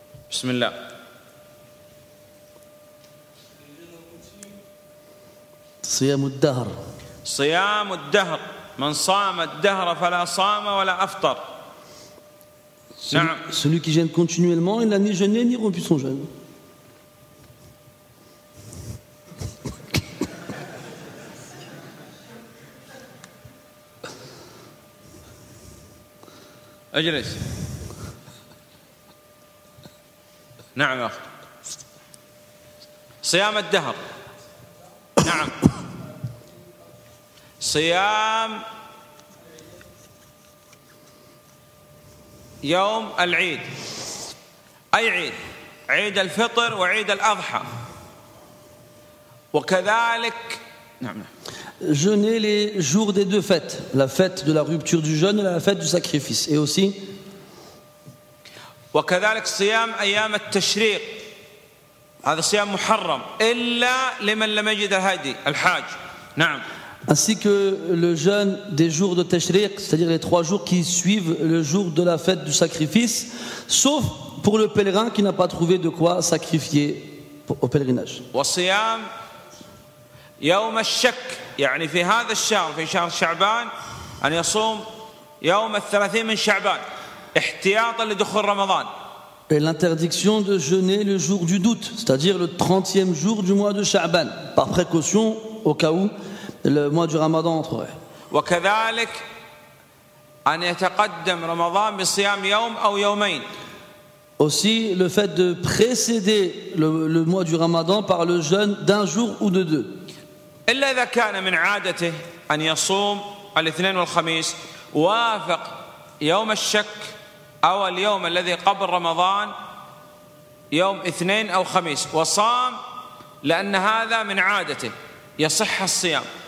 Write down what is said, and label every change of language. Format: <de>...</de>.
<ar>بسم الله. صيام الدهر. صيام الدهر. من صام الدهر فلا صام ولا أفطر.</ar> <fr>Celui qui jeûne continuellement, il n'a ni jeûné ni rompu son jeûne.</fr> <ar>اجلس. نعم يا أخي. صيام الدهر. نعم. صيام يوم العيد. أي عيد؟ عيد الفطر وعيد الأضحى. وكذلك نعم.</ar> <fr>Jeûner les jours des deux fêtes, la fête de la rupture du jeûne et la fête du sacrifice. Et aussi</fr> <ar>وكذلك صيام أيام التشريق. هذا صيام محرم إلا لمن لم يجد الهدي الحاج. نعم.</ar> <fr>Ainsi que le jeûne des jours de Tashriq, c'est-à-dire les 3 jours qui suivent le jour de la fête du sacrifice, sauf pour le pèlerin qui n'a pas trouvé de quoi sacrifier au pèlerinage.</fr> <ar>وصيام يوم الشك يعني في هذا الشهر في شهر شعبان أن يصوم يوم 30 من شعبان احتياطا لدخول رمضان.</ar> <fr>Et l'interdiction de jeûner le jour du doute, c'est-à-dire le 30e jour du mois de Sha'ban, par précaution au cas où le mois du Ramadan entrerait.</fr> <ar>وكذلك أن يتقدم رمضان بصيام يوم أو يومين.</ar> <fr>Aussi le fait de précéder le mois du Ramadan par le jeûne d'un jour ou de 2.</fr> <ar>إلا إذا كان من عادته أن يصوم الاثنين والخميس وافق يوم الشك أو اليوم الذي قبل رمضان يوم اثنين أو خميس وصام لأن هذا من عادته يصح الصيام.</ar>